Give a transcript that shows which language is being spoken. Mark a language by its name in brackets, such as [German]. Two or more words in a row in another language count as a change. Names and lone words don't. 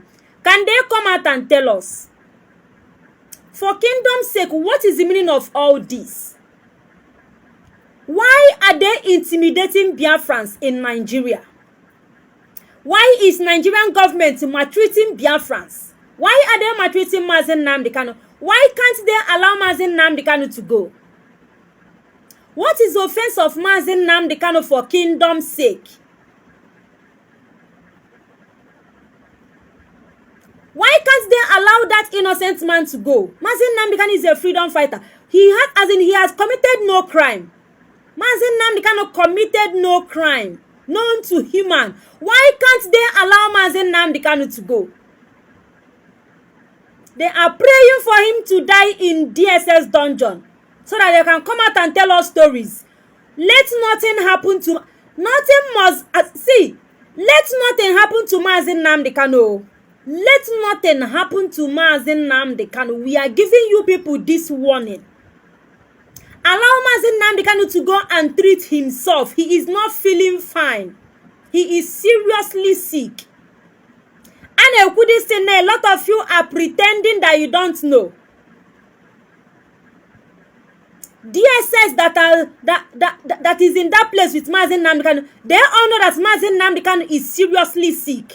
[English] Can they come out and tell us? For kingdom's sake, what is the meaning of all this? Why are they intimidating Biafrans in Nigeria? Why is Nigerian government maltreating Biafrans? Why are they maltreating Mazi Nnamdi Kanu? Why can't they allow Mazi Nnamdi Kanu to go? What is the offense of Mazi Nnamdi Kanu for kingdom's sake? Why can't they allow that innocent man to go? Mazi Nnamdi Kanu is a freedom fighter. He has committed no crime. Mazi Nnamdi Kanu committed no crime. known to human. Why can't they allow Mazi Nnamdi Kanu to go? They are praying for him to die in DSS dungeon so that they can come out and tell us stories. Let nothing happen to... Nothing must... let nothing happen to Mazi Nnamdi Kanu. Let nothing happen to Mazi Nnamdi Kanu. We are giving you people this warning. Allow Mazi Nnamdi Kanu to go and treat himself. He is not feeling fine. He is seriously sick. And a lot of you are pretending that you don't know. DSS that is in that place with Mazi Nnamdi Kanu, they all know that Mazi Nnamdi Kanu is seriously sick.